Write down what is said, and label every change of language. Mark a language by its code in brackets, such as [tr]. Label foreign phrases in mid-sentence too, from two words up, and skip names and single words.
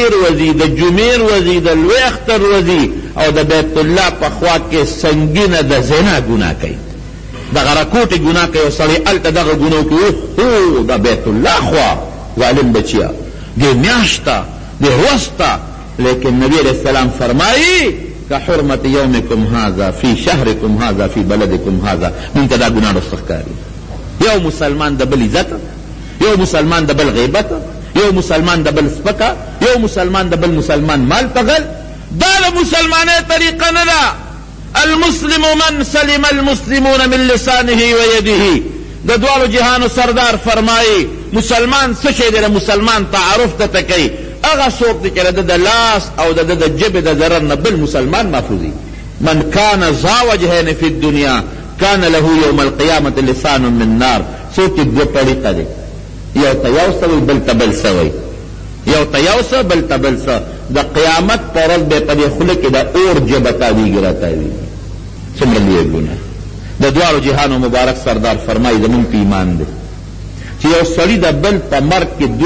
[ps] ورځې د جمعې ورځې د لوی اختر ورځې او د بیت الله په خوا کې سنګینه د زنا ګناه کوي دغه راکوټې ګناه کوي او سړی هلته دغه ګناه کوي هو د بیت الله خوا ظالم بچیا دې میاشت ته دې ورځ ته لیکن نبی [ar] علیہ السلام [ps] فرمایي [ar] کحرمت یومکم هذا فی شهرکم هذا فی بلدکم هذا [ps] مونږ ته دا ګناه رسته ښکاري یو مسلمان د بل عزت یو مسلمان د بل غیبت یو مسلمان د بل سپکه یو مسلمان د بل مسلمان مال تغل دا د مسلمانۍ طریقه نه ده [ar] المسلم من سلم المسلمون من لسانه ویده [ps] د دوالو جهانو سردار فرمایي مسلمان څه شی دی د مسلمان تعارف درته کوي هغه څوک دی چې د د لاس او د د ژبې د ضرر نه بل مسلمان محفوظي [ar] من کان ذا وجهین فی الدنیا کان له یوم القیامة لسان من نار [ps] څوک چې دوه طریقه دی یو ته یو څه وي بل ته بل څه وي یو ته یو څه بل ته بل څه د قیامت په ورځ به په دې خوله کې د اور ژبه تاویږي راتاویږي څومره لوی ګناه د دواړو جهانو مبارک سردار فرمایي زمونږ په ایمان دی چې یو سړي د بل په مرګ کې دوه